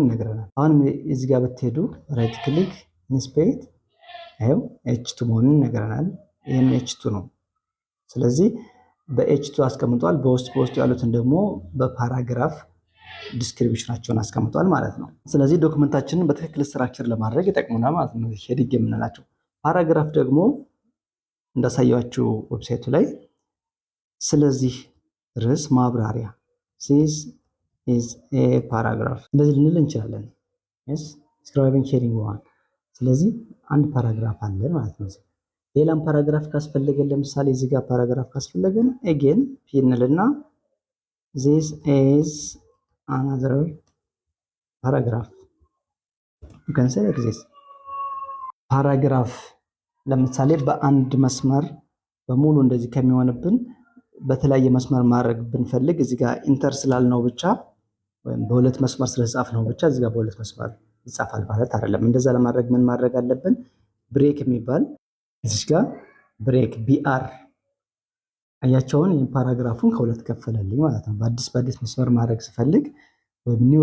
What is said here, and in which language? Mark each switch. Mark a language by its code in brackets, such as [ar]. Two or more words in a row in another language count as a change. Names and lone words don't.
[am] ይነግረናል። አሁን እዚህ ጋር ብትሄዱ [en] right click inspect [am] አይው ኤች2 መሆኑን ይነግረናል። ይሄም ኤች2 ነው። ስለዚህ በኤች2 አስቀምጧል። በውስጡ ያሉትን ደግሞ በፓራግራፍ ዲስክሪፕሽናቸውን አስቀምጧል ማለት ነው። ስለዚህ ዶክመንታችንን በትክክል ስትራክቸር ለማድረግ ይጠቅሙናል ማለት ነው ሄዲንግ የምንላቸው። ፓራግራፍ ደግሞ እንዳሳያችሁ ዌብሳይቱ ላይ ስለዚህ ርዕስ ማብራሪያ [en] this is a paragraph [am] እንደዚህ ልንል እንችላለን። [en] yes describing heading 1 [am] ስለዚህ አንድ ፓራግራፍ አለን ማለት ነው። ሌላም ፓራግራፍ ካስፈለገን ለምሳሌ እዚህ ጋር ፓራግራፍ ካስፈለገን [en] again p [am] እንልና [en] this is another paragraph you can say like this [am] ፓራግራፍ ለምሳሌ በአንድ መስመር በሙሉ እንደዚህ ከሚሆንብን በተለያየ መስመር ማድረግ ብንፈልግ እዚህ ጋር ኢንተር ስላልነው ብቻ ወይም በሁለት መስመር ስለጻፍነው ብቻ እዚህ ጋር በሁለት መስመር ይጻፋል ማለት አይደለም። እንደዛ ለማድረግ ምን ማድረግ አለብን? ብሬክ የሚባል እዚህ ጋር ብሬክ ቢአር አያቸውን ይህን ፓራግራፉን ከሁለት ከፈለልኝ ማለት ነው። በአዲስ መስመር ማድረግ ስፈልግ ወይም ኒው